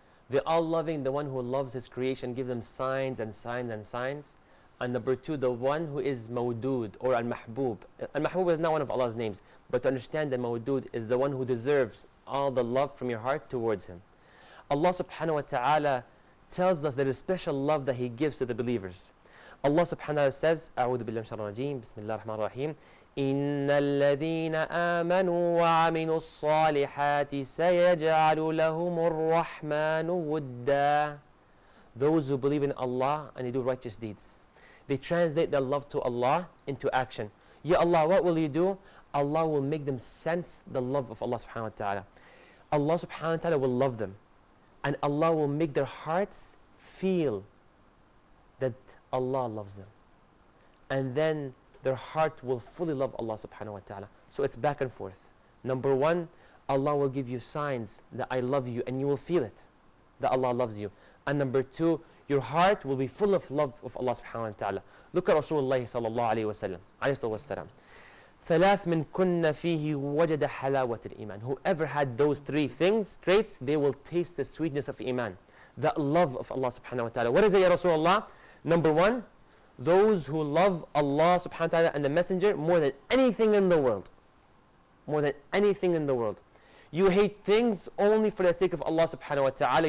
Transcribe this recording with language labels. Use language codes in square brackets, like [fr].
[en] The All-Loving, the one who loves His creation, gives them signs and signs and signs. And number two, the one who is Mawdud or Al-Mahbub. Al-Mahbub is not one of Allah's names, but to understand that Mawdud is the one who deserves all the love from your heart towards Him. Allah subhanahu wa ta'ala tells us there is special love that He gives to the believers. [ar] Allah subhanahu wa ta'ala says, أعوذ بالله من الشيطان الرجيم بسم الله الرحمن الرحيم إن الذين آمنوا وعملوا الصالحات سيجعل لهم الرحمن ودا. [en] Those who believe in Allah and they do righteous deeds, they translate their love to Allah into action. Ya Allah, what will you do? Allah will make them sense the love of Allah subhanahu wa ta'ala. Allah subhanahu wa ta'ala will love them, and Allah will make their hearts feel that Allah loves them, and then their heart will fully love Allah subhanahu wa ta'ala. So it's back and forth. Number one, Allah will give you signs that I love you, and you will feel it, that Allah loves you. And number two, your heart will be full of love of Allah subhanahu wa ta'ala. Look at Rasulullah sallallahu alayhi wa sallam, alayhi wa sallam. [ar] ثلاث من كن فيه وجد حلاوة الإيمان. [en] Whoever had those three things, traits, they will taste the sweetness of Iman, the love of Allah subhanahu wa ta'ala. What is it, Ya Rasulullah? Number one, those who love Allah subhanahu wa ta'ala and the Messenger more than anything in the world. More than anything in the world. You hate things only for the sake of Allah subhanahu wa ta'ala.